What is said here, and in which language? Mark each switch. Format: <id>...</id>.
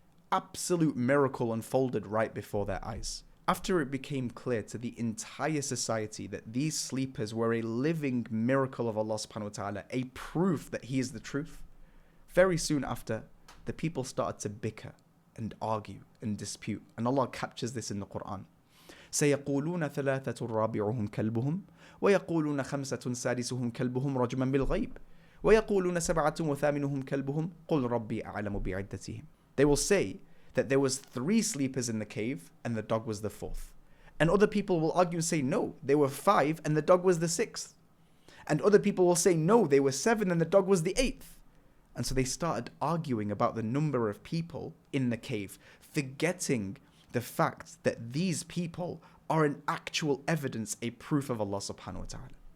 <en>Absolute miracle unfolded right before their eyes. After it became clear to the entire society that these sleepers were a living miracle of Allah subhanahu wa ta'ala, a proof that He is the truth, very soon after, the people started to bicker and argue and dispute. And Allah captures this in the Qur'an.</en> <ar>سيقولون ثلاثة رابعهم كلبهم ويقولون خمسة سادسهم كلبهم رجما بالغيب ويقولون سبعة وثامنهم كلبهم قل ربي أعلم بعدتهم.</ar> <en>They will say that there was 3 sleepers in the cave and the dog was the 4th. And other people will argue and say, no, there were 5 and the dog was the 6th. And other people will say, no, there were 7 and the dog was the 8th. And so they started arguing about the number of people in the cave, forgetting the fact that these people are an actual evidence, a proof of Allah subhanahu wa ta'ala.</en>